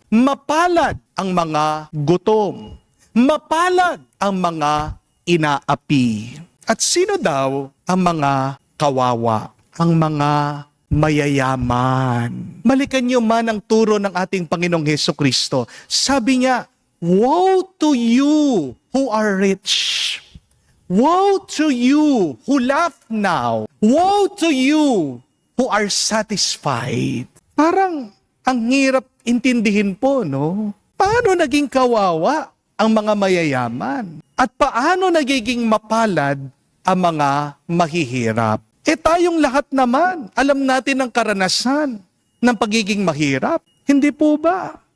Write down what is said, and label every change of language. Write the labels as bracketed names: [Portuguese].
[Filipino] Mapalad ang mga gutom. Mapalad ang mga inaapi. At sino daw ang mga kawawa? Ang mga mayayaman. Balikan niyo man ang turo ng ating Panginoong Hesukristo. Sabi niya, [English] "Woe to you who are rich. Woe to you who laugh now. Woe to you who are satisfied." [Filipino] Parang ang hirap intindihin po, no? Paano naging kawawa ang mga mayayaman? At paano nagiging mapalad ang mga mahihirap? Tayong lahat naman, alam natin ang karanasan ng pagiging mahirap. Hindi po ba?